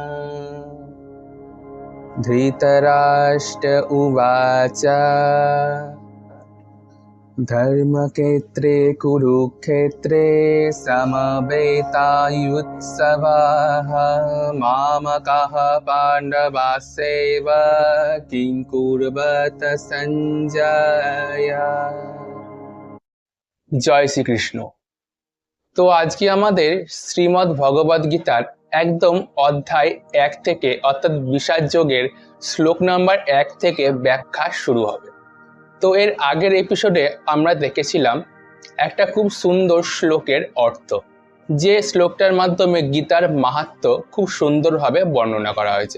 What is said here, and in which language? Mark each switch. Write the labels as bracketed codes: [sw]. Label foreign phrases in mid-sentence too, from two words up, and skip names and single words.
[sa] धृतराष्ट्र उवाच धर्मक्षेत्रे कुरुक्षेत्रे समवेतायुत्सवाः मामकाः पाण्डवास्यैव किं कुर्वत सञ्जय। [bn] জয় শ্রীকৃষ্ণ। তো আজকে আমাদের শ্রীমদ্ ভগবদ গীতার একদম অধ্যায় 1 থেকে অর্থাৎ বিষাদ যোগের শ্লোক নাম্বার 1 থেকে ব্যাখ্যা শুরু হবে। তো এর আগের এপিসোডে আমরা দেখেছিলাম একটা খুব সুন্দর শ্লোকের অর্থ, যে শ্লোকটার মাধ্যমে গীতার মাহাত্ম্য খুব সুন্দরভাবে বর্ণনা করা হয়েছে।